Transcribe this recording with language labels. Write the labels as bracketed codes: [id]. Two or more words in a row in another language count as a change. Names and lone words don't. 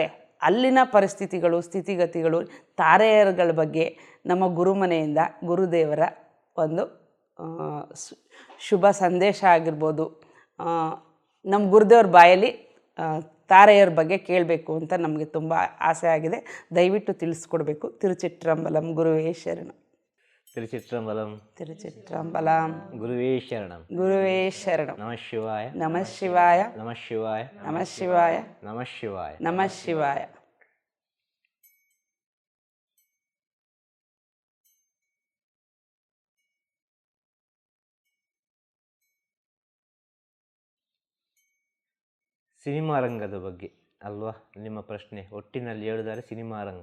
[kn] ಅಲ್ಲಿನ ಪರಿಸ್ಥಿತಿಗಳು, ಸ್ಥಿತಿಗತಿಗಳು, ತಾರೆಯರುಗಳ ಬಗ್ಗೆ ನಮ್ಮ ಗುರುಮನೆಯಿಂದ ಗುರುದೇವರ ಒಂದು ಶುಭ ಸಂದೇಶ ಆಗಿರ್ಬೋದು, ನಮ್ಮ ಗುರುದೇವ್ರ ಬಾಯಲ್ಲಿ ತಾರೆಯರ ಬಗ್ಗೆ ಕೇಳಬೇಕು ಅಂತ ನಮಗೆ ತುಂಬ ಆಸೆ ಆಗಿದೆ. ದಯವಿಟ್ಟು ತಿಳಿಸ್ಕೊಡ್ಬೇಕು. ತಿರುಚಿಟ್ರಂಬಲಂ ಗುರುವೇ ಶರಣ. ತಿರುಚಿಟ್ರಂಬಲಂ ತಿರುಚಿಟ್ರಂಬಲಂ [sa] ಗುರುವೇ ಶರಣಂ. ಗುರುವೇ ಶರಣಂ. ನಮಃ ಶಿವಾಯ. ನಮಃ ಶಿವಾಯ. ನಮಃ ಶಿವಾಯ. ನಮಃ ಶಿವಾಯ. ನಮಃ ಶಿವಾಯ. ನಮಃ ಶಿವಾಯ. [kn] ಸಿನಿಮಾ ರಂಗದ ಬಗ್ಗೆ ಅಲ್ವಾ ನಿಮ್ಮ ಪ್ರಶ್ನೆ? ಒಟ್ಟಿನಲ್ಲಿ ಹೇಳಿದರೆ ಸಿನಿಮಾ ರಂಗ.